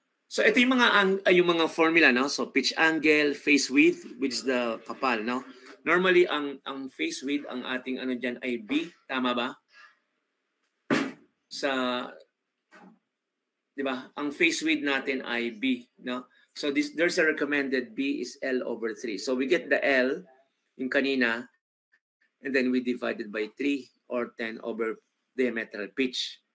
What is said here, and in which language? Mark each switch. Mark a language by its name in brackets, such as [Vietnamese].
[Filipino] So ito yung mga formula, no? [English] So pitch angle, face width, which is the kapal, no? [Filipino] Normally ang face width ang ating diyan ay B, tama ba? Sa 'di ba? Ang face width natin ay B, no? [English] So there's a recommended B is L over 3. So we get the L [Filipino] yung kanina [English] and then we divide it by 3 or 10 over diametral pitch.